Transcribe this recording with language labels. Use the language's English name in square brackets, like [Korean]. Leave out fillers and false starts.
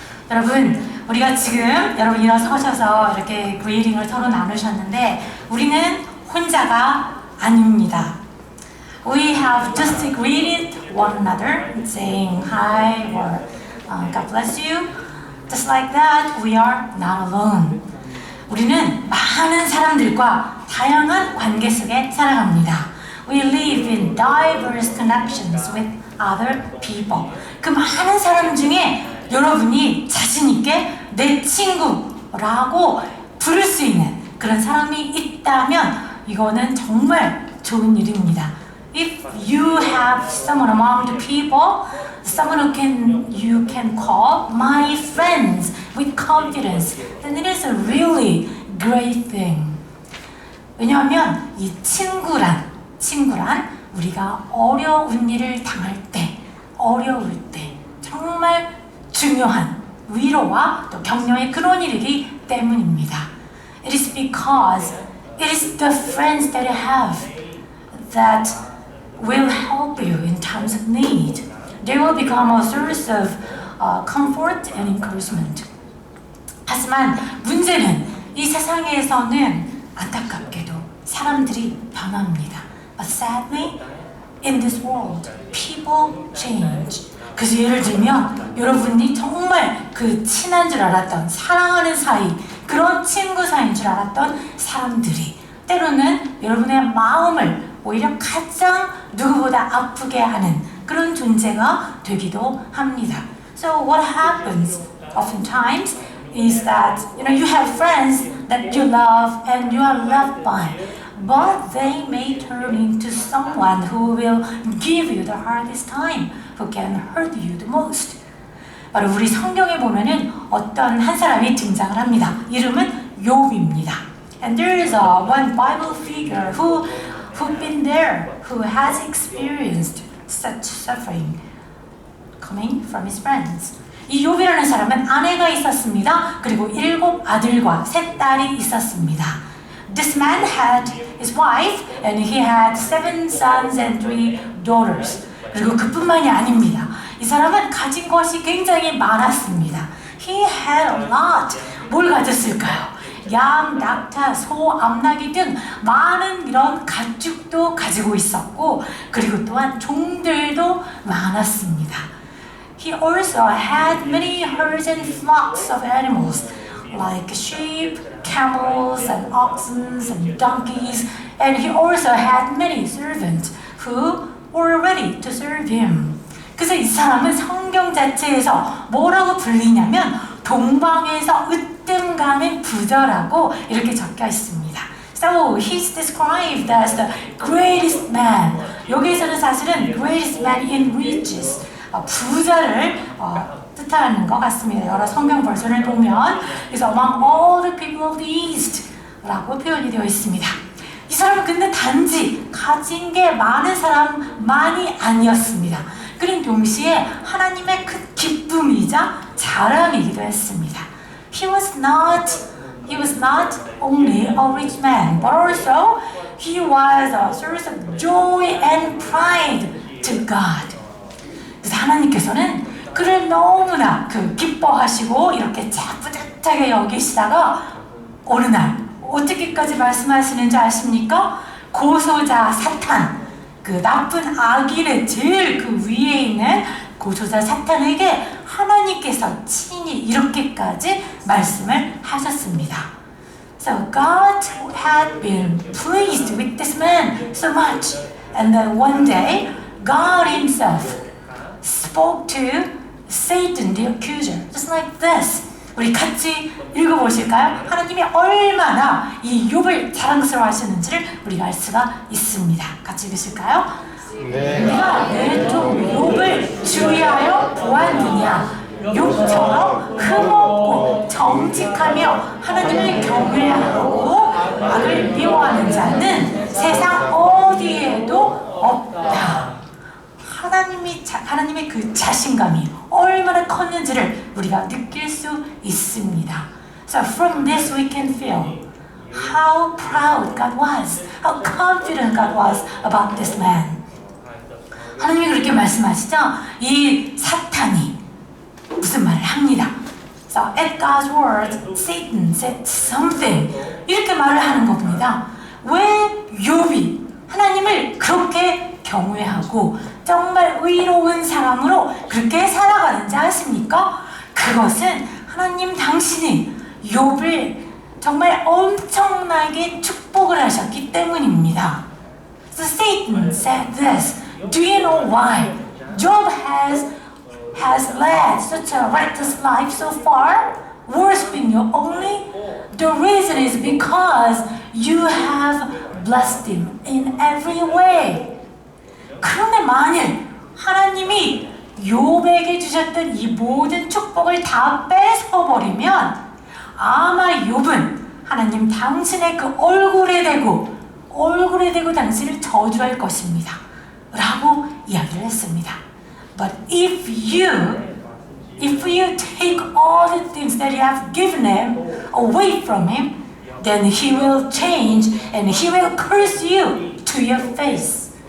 [Korean] 여러분, 우리가 지금 여러분 일어서셔서 이렇게 greeting을 서로 나누셨는데 우리는 혼자가 아닙니다. [English] We have just greeted one another, saying hi or God bless you. Just like that, we are not alone. [Korean] 우리는 많은 사람들과 다양한 관계 속에 살아갑니다. [English] We live in diverse connections with other people. [Korean] 그 많은 사람 중에 여러분이 자신 있게 내 친구라고 부를 수 있는 그런 사람이 있다면 이거는 정말 좋은 일입니다. [English] If you have someone among the people, someone you can call my friends with confidence, then it is a really great thing. [Korean] 왜냐하면 이 친구란 우리가 어려운 일을 당할 때, 어려울 때 정말 중요한 위로와 또 격려의 그런 일이기 때문입니다. [English] It is because it is the friends that you have that will help you in times of need. They will become a source of comfort and encouragement. [Korean] 하지만 문제는 이 세상에서는 안타깝게도 사람들이 변합니다. [English] But sadly, in this world, people change. [Korean] 그래서 예를 들면 여러분이 정말 그 친한 줄 알았던 사랑하는 사이, 그런 친구 사이인 줄 알았던 사람들이 때로는 여러분의 마음을 오히려 가장 누구보다 아프게 하는 그런 존재가 되기도 합니다. [English] So what happens oftentimes is that you have friends that you love and you are loved by, but they may turn into someone who will give you the hardest time, who can hurt you the most. [Korean] 바로 우리 성경에 보면은 어떤 한 사람이 등장을 합니다. 이름은 욥입니다. [English] And there is one Bible figure who've been there, who has experienced such suffering coming from his friends. [Korean] 이 욥이라는 사람은 아내가 있었습니다. 그리고 7 아들과 3 딸이 있었습니다. [English] This man had his wife and he had 7 sons and 3 daughters. [Korean] 그리고 그뿐만이 아닙니다. 이 사람은 가진 것이 굉장히 많았습니다. [English] He had a lot. [Korean] 뭘 가졌을까요? 양, 낙타, 소, 암나귀 등 많은 이런 가축도 가지고 있었고 그리고 또한 종들도 많았습니다. [English] He also had many herds and flocks of animals like sheep, camels, and oxen, and donkeys, and he also had many servants who were ready to serve him. [Korean] 그래서 이 사람은 성경 자체에서 뭐라고 불리냐면 동방에서 으뜸 가는 부자라고 이렇게 적혀 있습니다. [English] So he's described as the greatest man. [Korean] 여기에서는 사실은 [English] greatest man in riches, [Korean] 부자를 뜻하는 것 같습니다. 여러 성경 버전을 보면 그래서 [English] among all the people of the east [Korean] 라고 표현이 되어 있습니다. 이 사람은 근데 단지 가진 게 많은 사람만이 아니었습니다. 그린 동시에 하나님의 큰 기쁨이자 자랑이기도 했습니다. [English] He was not only a rich man, but also he was a source of joy and pride to God. [Korean] 그래서 하나님께서는 그를 너무나 기뻐하시고 이렇게 뿌듯하게 여기시다가 어느 날 어떻게까지 말씀하시는지 아십니까? 고소자 사탄, 그 나쁜 악인의 제일 그 위에 있는 고소자 사탄에게 하나님께서 친히 이렇게까지 말씀을 하셨습니다. [English] So God had been pleased with this man so much, and then one day God Himself spoke to Satan, the accuser, just like this. [Korean] 우리 같이 읽어보실까요? 하나님이 얼마나 이 욥을 자랑스러워하시는지를 우리가 알 수가 있습니다. 같이 읽으실까요? 네. 네가 내 종 욥을 주의하여 보았느냐? 욥처럼 흠없고 정직하며 하나님을 경외하고 악을 미워하는 자는 세상 어디에도 없다. 하나님의 그 자신감이 얼마나 컸는지를 우리가 느낄 수 있습니다. [English] So from this we can feel how proud God was, how confident God was about this man. [Korean] 하나님이 그렇게 말씀하시죠? 이 사탄이 무슨 말을 합니다. [English] So at God's word, Satan said something. [Korean] 이렇게 말을 하는 겁니다. 왜 욥이 하나님을 그렇게 경외하고 정말 의로운 사람으로 그렇게 살아가는지 아십니까? 그것은 하나님 당신이 욥을 정말 엄청나게 축복을 하셨기 때문입니다. [English] So Satan said this. Do you know why Job has led such a righteous life so far, worshiping you only? The reason is because you have blessed him in every way. [Korean] 그런데 만일 하나님이 욥에게 주셨던 이 모든 축복을 다 뺏어버리면 아마 욥은 하나님 당신의 그 얼굴에 대고 당신을 저주할 것입니다. 라고 이야기를 했습니다. [English] But if you take all the things that you have given him away from him, then he will change and he will curse you to your face.